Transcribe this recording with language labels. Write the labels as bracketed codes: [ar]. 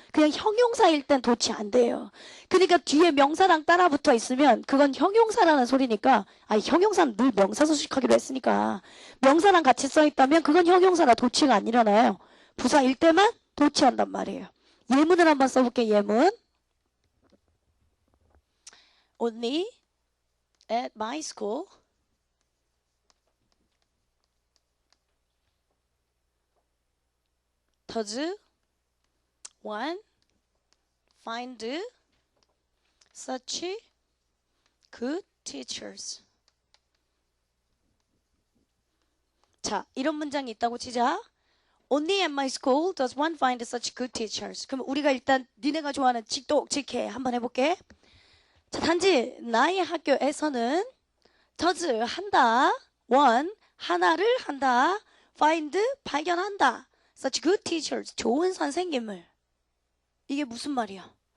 [ko] 그냥 형용사일 땐 도치 안 돼요. 그러니까 뒤에 명사랑 따라 붙어 있으면 그건 형용사라는 소리니까 형용사는 늘 명사 수식하기로 했으니까 명사랑 같이 써 있다면 그건 형용사라 도치가 안 일어나요. 부사일 때만 도치한단 말이에요. 예문을 한번 써볼게. 예문. [en] Only at my school does one find such good teachers. [ko] 자, 이런 문장이 있다고 치자. [en] Only at my school does one find such good teachers. [ko] 그럼 우리가 일단 니네가 좋아하는 직독직해 한번 해볼게. 자, 단지 나의 학교에서는 does 한다, one 하나를 한다, find 발견한다. [en] such good teachers [ko] 좋은 선생님을. 이게 무슨 말이야?